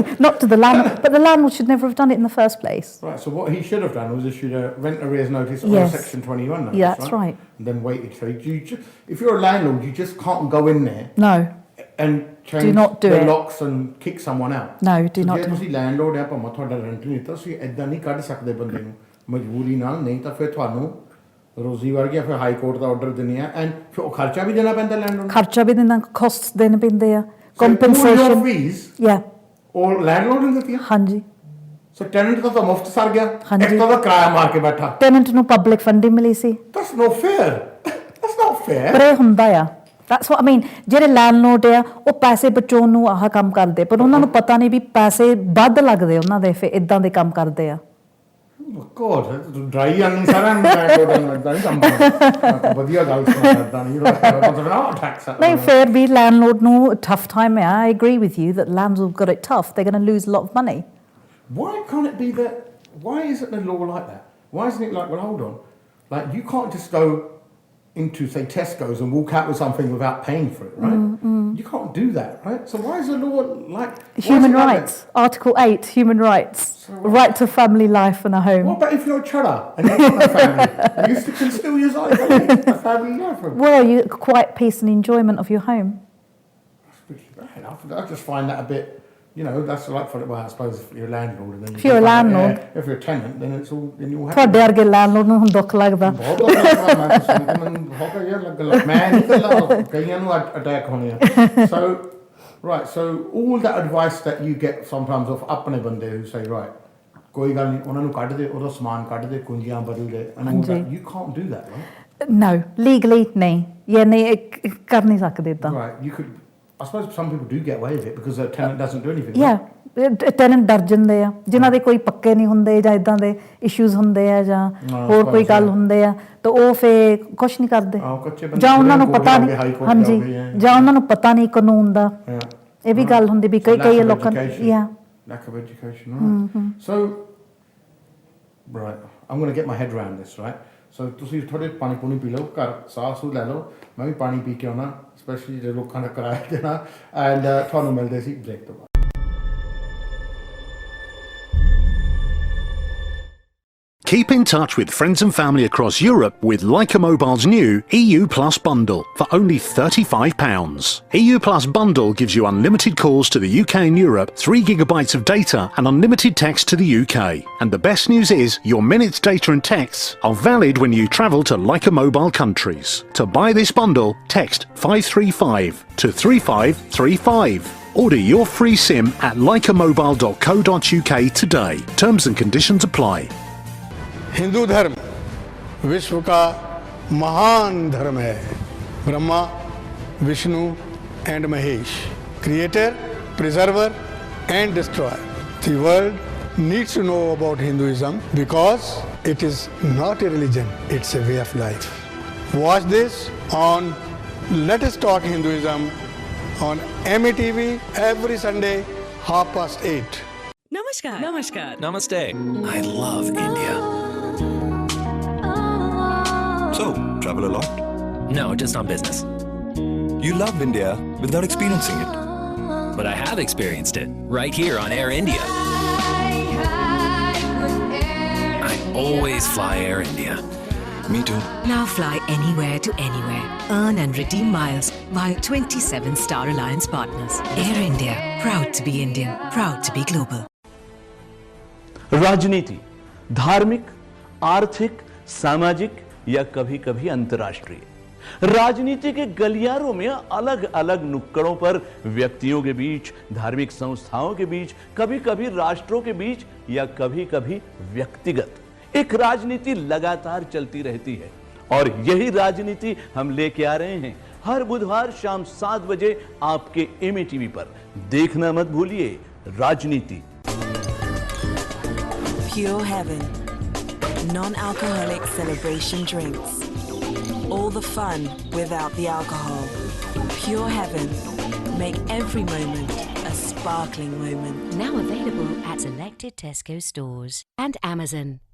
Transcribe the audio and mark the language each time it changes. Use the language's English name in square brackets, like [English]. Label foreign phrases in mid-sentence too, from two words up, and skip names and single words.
[English] not to the landlord, but the landlord should never have done it in the first place. Right. So what he should have done was issued a rent arrears notice or a Section 21 notice. Yeah, that's right. And then waited. So if you're a landlord, you just can't go in there. No. And change not do the it. locks and kick someone out. No, do not [Punjabi] ਜੇ [English] do [Punjabi] ਤੁਸੀਂ ਲੈਂਡਲੋਰਡ ਹੈ ਭਾਵੇਂ ਤੁਹਾਡਾ ਰੈਂਟ ਨਹੀਂ ਦਿੱਤਾ ਤੁਸੀਂ ਐਦਾਂ ਨਹੀਂ ਕੱਢ ਸਕਦੇ ਬੰਦੇ ਨੂੰ ਮਜਬੂਰੀ ਨਾਲ ਨਹੀਂ ਤਾਂ ਫਿਰ ਤੁਹਾਨੂੰ ਰੋਜ਼ੀ ਵਰਗਿਆ ਫਿਰ ਹਾਈ ਕੋਰਟ ਦਾ ਆਰਡਰ ਦਿੰਦੇ ਆ ਐਂਡ ਫਿਰ ਉਹ ਖਰਚਾ ਵੀ ਦੇਣਾ ਪੈਂਦਾ ਲੈਂਡਲੋਰਡ ਖਰਚਾ ਵੀ ਦੇਣਾ ਕੋਸਟਸ ਦੇਣੇ ਪੈਂਦੇ ਆ [English] compensation fees [Punjabi] yeah ਉਹ ਲੈਂਡਲੋਰਡ ਨੂੰ ਦਿੱਤੀਆਂ? ਹਾਂਜੀ। ਸੋ ਟੈਨੈਂਟ ਤਾਂ ਮੁਫਤ ਸਰ ਗਿਆ, ਹਾਂਜੀ। ਇੱਕ ਤਾਂ ਕਿਰਾਇਆ ਮਾਰ ਕੇ ਬੈਠਾ। ਟੈਨੈਂਟ ਨੂੰ [English] public funding [Punjabi] ਮਿਲੀ ਸੀ। [English] That's not fair. That's not fair. [Punjabi] ਪਰ ਇਹ ਹੁੰਦਾ ਆ, [English] that's what I mean, [Punjabi] ਜਿਹੜੇ ਲੈਂਡਲੋਰਡ ਆ ਉਹ ਪੈਸੇ ਬਚਾਉਣ ਨੂੰ ਆਹ ਕੰਮ ਕਰਦੇ, ਪਰ ਉਹਨਾਂ ਨੂੰ ਪਤਾ ਨਹੀਂ ਵੀ ਪੈਸੇ ਵੱਧ ਲੱਗਦੇ ਉਹਨਾਂ ਦੇ, ਫਿਰ ਇਦਾਂ ਦੇ ਕੰਮ ਕਰਦੇ ਆ। God, ਡਰਾਈ ਆਣੀ ਸਾਰਾ ਲੈਂਡਲੋਰਡ ਨੂੰ ਇਦਾਂ ਨਹੀਂ ਕੰਮ ਕਰਦਾ। ਵਧੀਆ ਗੱਲ ਸੁਣਦਾ ਨਹੀਂ ਮਤਲਬ ਨਾ ਟੈਕਸ ਨਹੀਂ, ਫਿਰ ਵੀ ਲੈਂਡਲੋਰਡ ਨੂੰ [English] tough time [Punjabi] ਆ। [English] I agree with you that landlords have got it tough. They're going to lose a lot of money. Why can't it be that? Why isn't the law like that? Why isn't it like, well, hold on, like you can't just go into, say, Tesco's and walk out with something without paying for it, right? You can't do that, right? So why is the law like... Human rights, Article 8, human rights, right to family life and a home. What about if you're a cheddar and you've got a family? You can still use a family life. Well, you quiet peace and enjoyment of your home. That's pretty bad. I just find that a bit... You know, that's like for, well, I suppose if you're a landlord and then if you're a landlord, if you're a tenant, then it's all in your hands. [Punjabi] ਤੁਹਾਡੇ ਵਰਗੇ ਲੈਂਡਲੋਰਡ ਨੂੰ ਹੁਣ ਦੁੱਖ ਲੱਗਦਾ। ਬਹੁਤ ਦੁੱਖ ਲੱਗਦਾ। ਮੈਂ ਹੋ ਗਿਆ ਯਾਰ ਲੱਗ ਮੈਂ ਨਹੀਂ ਕੱਲਾ, ਕਈਆਂ ਨੂੰ ਅਟੈਕ ਹੋਣੇ ਆ। [English] So right, so all that advice that you get sometimes of [Punjabi] ਆਪਣੇ ਬੰਦੇ [English] who say right, [Punjabi] ਕੋਈ ਗੱਲ ਨਹੀਂ, ਉਹਨਾਂ ਨੂੰ ਕੱਢ ਦੇ, ਉਹਦਾ ਸਮਾਨ ਕੱਢ ਦੇ, ਕੁੰਜੀਆਂ ਬਦਲ ਦੇ, [English] and all that. You can't do that, right? No, legally [Punjabi] ਨਹੀਂ, ਇਹ ਨਹੀਂ ਕਰ ਨਹੀਂ ਸਕਦੇ ਇਦਾਂ। [English] Right, you could. I suppose some people do get away with it because a tenant doesn't do anything. Yeah, [Punjabi] tenant ਡਰ ਜਾਂਦੇ ਆ, ਜਿਨ੍ਹਾਂ ਦੇ ਕੋਈ ਪੱਕੇ ਨਹੀਂ ਹੁੰਦੇ ਜਾਂ ਇਦਾਂ ਦੇ ਇਸ਼ੂਜ਼ ਹੁੰਦੇ ਆ ਜਾਂ ਹੋਰ ਕੋਈ ਗੱਲ ਹੁੰਦੇ ਆ, ਤਾਂ ਉਹ ਫੇ ਕੁਛ ਨਹੀਂ ਕਰਦੇ, ਜਾਂ ਉਹਨਾਂ ਨੂੰ ਪਤਾ ਨਹੀਂ। ਹਾਂਜੀ, ਜਾਂ ਉਹਨਾਂ ਨੂੰ ਪਤਾ ਨਹੀਂ ਕਾਨੂੰਨ ਦਾ। ਇਹ ਵੀ ਗੱਲ ਹੁੰਦੀ ਵੀ ਕਈ ਲੋਕਾਂ ਨੂੰ [English] lack of education, right? So right, I'm going to get my head around this, right? [Punjabi] So ਤੁਸੀਂ ਥੋੜੇ ਪਾਣੀ ਪੂਣੀ ਪੀ ਲਓ, ਘਰ ਸਾਹ ਸੂ ਲੈ ਲਓ, ਮੈਂ ਵੀ ਪਾਣੀ ਪੀ ਕੇ ਆਉਣਾ, ਸਪੈਸ਼ਲੀ ਜੇ ਲੋਕਾਂ ਦਾ ਕਿਰਾਇਆ ਦੇਣਾ, ਐਂਡ ਤੁਹਾਨੂੰ ਮਿਲਦੇ ਸੀ ਬ੍ਰੇਕ ਤੋਂ ਬਾਅਦ। [English] Keep in touch with friends and family across Europe with Leica Mobile's new EU Plus bundle for only £35. EU Plus bundle gives you unlimited calls to the UK and Europe, 3 gigabytes of data and unlimited text to the UK. And the best news is your minutes, data and texts are valid when you travel to Leica Mobile countries. To buy this bundle, text 535 to 3535. Order your free SIM at leicamobile.co.uk today. Terms and conditions apply. [Hindi] हिंदू धर्म विश्व का महान धर्म है। ब्रह्मा, विष्णु एंड महेश, [English] creator, preserver and destroyer. The world needs to know about Hinduism because it is not a religion, it's a way of life. Watch this on Let Us Talk Hinduism on MATV every Sunday 8:30. [Hindi] नमस्कार। नमस्कार. Namaste. [English] I love India. So, travel a lot? No, just on business. You love India without experiencing it. But I have experienced it right here on Air India. I always fly Air India. Me too. Now fly anywhere to anywhere. Earn and redeem miles via 27 Star Alliance partners. Air India. Proud to be Indian. Proud to be global. [Hindi] राजनीति धार्मिक, आर्थिक, सामाजिक या कभी कभी अंतर्राष्ट्रीय। राजनीति के गलियारों में अलग अलग नुक्कड़ों पर व्यक्तियों के बीच, धार्मिक संस्थाओं के बीच, कभी कभी राष्ट्रों के बीच या कभी कभी व्यक्तिगत एक राजनीति लगातार चलती रहती है। और यही राजनीति हम लेके आ रहे हैं हर बुधवार शाम 7 बजे आपके MATV पर। देखना मत भूलिए राजनीति। [English] Pure Heaven. Non-alcoholic celebration drinks. All the fun without the alcohol. Pure Heaven. Make every moment a sparkling moment. Now available at selected Tesco stores and Amazon.